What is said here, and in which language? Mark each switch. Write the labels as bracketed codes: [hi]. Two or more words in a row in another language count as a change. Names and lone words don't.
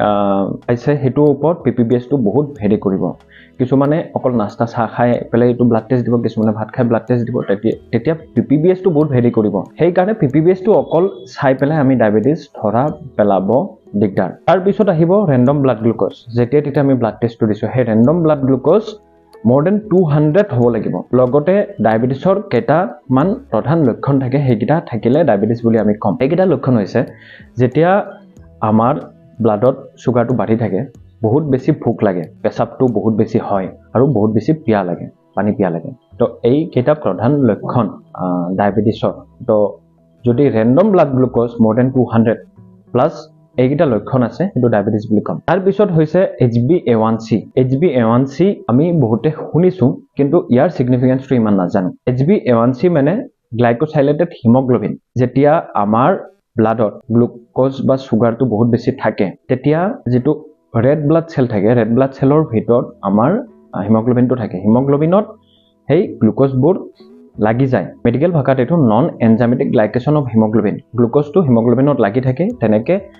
[as] খাইছে হেতু ওপৰত PPBS টো বহুত ভেৰি কৰিব কিছুমানে অকল নাস্তা চাহ খাই পেলাই এটো [en] blood test [as] দিব কিছুমানে ভাত খাই [en] blood test [as] দিব তেতিয়া PPBS টো বহুত ভেৰি কৰিব সেই কাৰণে PPBS টো অকল চাই পেলাই আমি ডায়াবেটিস ধৰা পেলাব দিগদাৰ তাৰ পিছত আহিব [en] random blood glucose [as] যেতিয়া আমি [en] blood testটো [as] দিছো হে [en] random blood glucose more than 200 [as] হ'ব লাগিব লগতে ডায়াবেটিসৰ কেটা মান প্ৰধান লক্ষণ থাকে হেগিটা থাকিলে ডায়াবেটিস বুলি আমি কম এইগিটা লক্ষণ হৈছে যেতিয়া আমাৰ ব্লাডত সুগাৰটো বাঢ়ি থাকে বহুত বেছি ভোক লাগে পেছাবটো বহুত বেছি হয় আৰু বহুত বেছি পিয়া লাগে পানী পিয়া লাগে তো এই কেটা প্ৰধান লক্ষণ ডায়াবেটিসৰ তো যদি [en] random blood glucose more than 200 [as] প্লাস এইগিটা লক্ষণ আছে এটো ডায়াবেটিস বুলি কম তাৰ পিছত হৈছে HbA1c আমি বহুতে শুনিছো কিন্তু ইয়াৰ সিগনিফিকেন্সটো ইমান নাজানো HbA1c মানে [en] glycosylated hemoglobin [as] যেতিয়া আমাৰ ব্লাডত গ্লুকোজ বা সুগাৰটো বহুত বেছি থাকে তেতিয়া যেটো [en] red blood cell [as] থাকে [en] red blood cellৰ [as] ভিতৰত আমাৰ হিমোগ্লোবিনটো থাকে হিমোগ্লোবিনত হেই গ্লুকোজবোৰ লাগি যায় মেডিকেল ভাষাত এটো [en] non enzymatic glycation of hemoglobin [as] গ্লুকোজটো হিমোগ্লোবিনত লাগি থাকে তেনেকে